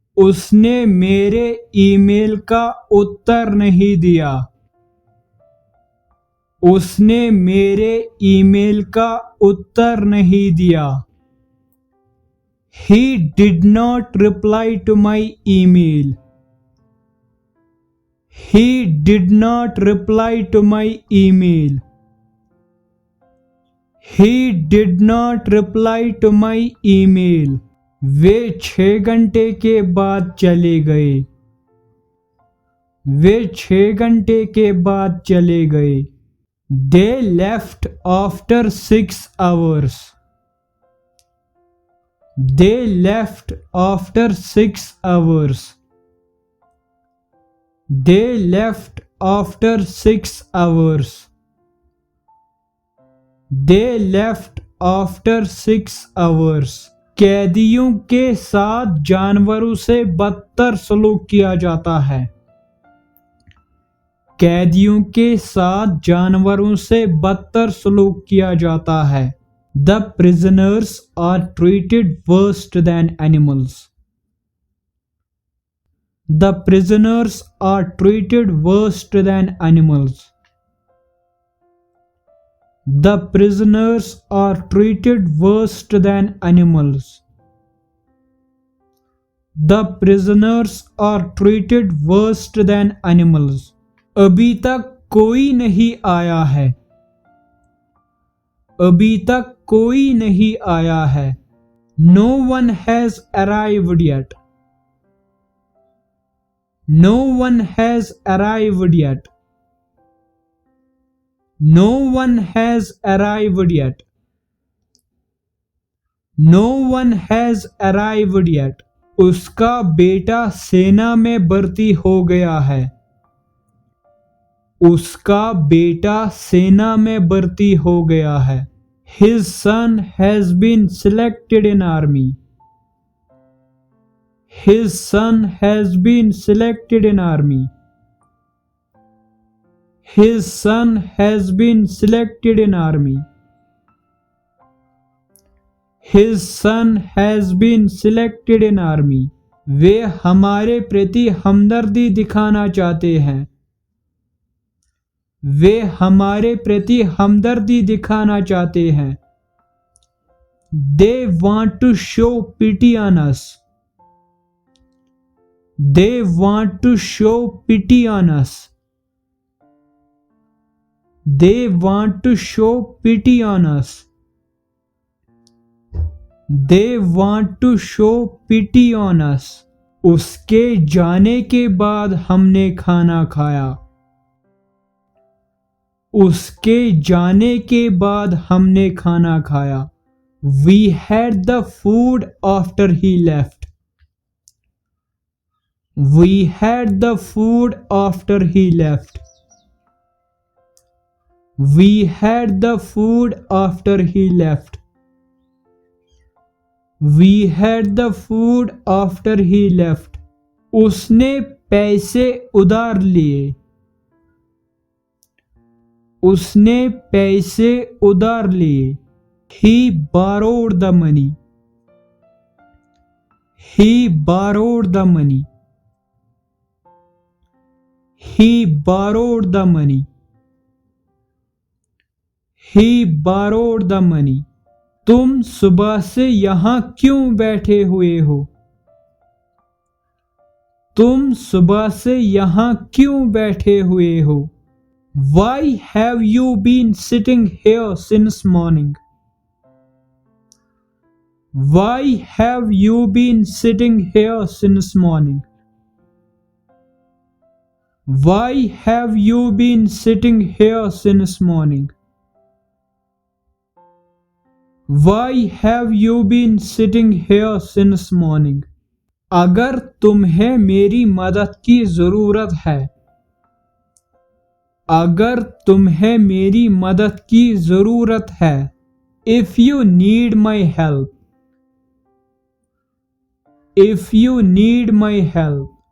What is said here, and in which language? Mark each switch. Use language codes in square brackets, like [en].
[hi] उसने मेरे ईमेल का उत्तर नहीं दिया। उसने मेरे ईमेल का उत्तर नहीं दिया। [en] He did not reply to my email. He did not reply to my email. He did not reply to my email. [hi] वे 6 घंटे के बाद चले गए। वे 6 घंटे के बाद चले गए। [en] They left after 6 hours. They left after 6 hours. They left after 6 hours. They left after 6 hours. [hi] कैदियों के साथ जानवरों से बदतर सलूक किया जाता है। कैदियों के साथ जानवरों से बदतर सलूक किया जाता है। [en] The prisoners are treated worse than animals. The prisoners are treated worse than animals. The prisoners are treated worse than animals. The prisoners are treated worse than animals. [hi] अभी तक कोई नहीं आया है। अभी तक कोई नहीं आया है। [en] No one has arrived yet. No one has arrived yet. No one has arrived yet. No one has arrived yet. [hi] उसका बेटा सेना में भर्ती हो गया है। उसका बेटा सेना में भर्ती हो गया है। [en] His son has been selected in army. His son has been selected in army. His son has been selected in army. His son has been selected in army. [hi] वे हमारे प्रति हमदर्दी दिखाना चाहते हैं। वे हमारे प्रति हमदर्दी दिखाना चाहते हैं। [en] They want to show pity on us. They want to show pity on us. They want to show pity on us. They want to show pity on us. [hi] उसके जाने के बाद हमने खाना खाया। उसके जाने के बाद हमने खाना खाया। [en] We had the food after he left. We had the food after he left. We had the food after he left. We had the food after he left. [hi] उसने पैसे उधार लिए। उसने पैसे उधार लिए। [en] He borrowed the money. He borrowed the money. He borrowed the money. He borrowed the money. [hi] तुम सुबह से यहां क्यों बैठे हुए हो? तुम सुबह से यहां क्यों बैठे हुए हो? [en] Why have you been sitting here since morning? Why have you been sitting here since morning? Why have you been sitting here since morning? Why have you been sitting here since morning? [hi] अगर तुम्हें मेरी मदद की जरूरत है। अगर तुम्हें मेरी मदद की जरूरत है। [en] If you need my help. If you need my help.